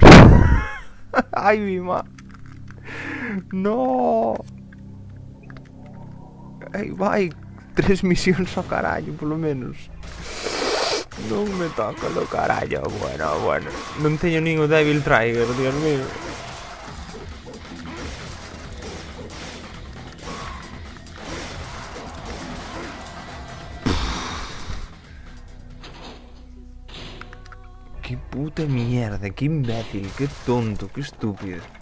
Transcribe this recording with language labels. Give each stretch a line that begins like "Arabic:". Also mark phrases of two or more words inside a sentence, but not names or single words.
Spanish: Ay, mi ma. No.
Galician: Ai, vai. 3 misións ao carallo, polo menos. Non me toca lo carallo. Bueno. Non teño nin o Devil Trigger,
Spanish: Dios mío. Qué puta mierda, qué imbécil, qué tonto, qué estúpido.